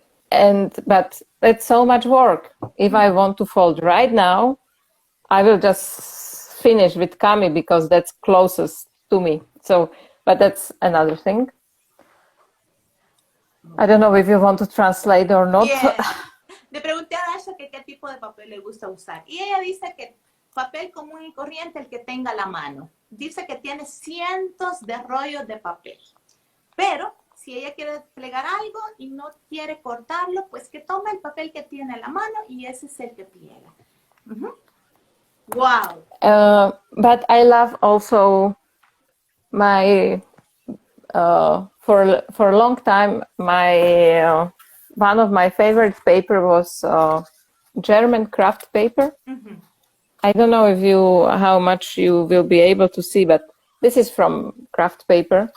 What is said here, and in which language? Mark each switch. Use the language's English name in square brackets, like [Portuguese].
[English] But it's so much work. If I want to fold right now, I will just finish with Kami because that's closest to me. So, but that's another thing. I don't know if you want to translate or not. Yeah. [Spanish] Le pregunté a Dasha que qué tipo de papel le gusta usar. Y ella dice que papel común y corriente, el que tenga a la mano. Dice que tiene cientos de rollos de papel. Pero si ella quiere plegar algo y no quiere cortarlo, pues que tome el papel que tiene a la mano y ese es el que pliega. [English] Wow. But I love also my for a long time my one of my favorite paper was German craft paper. I don't know if how much you will be able to see, but this is from craft paper.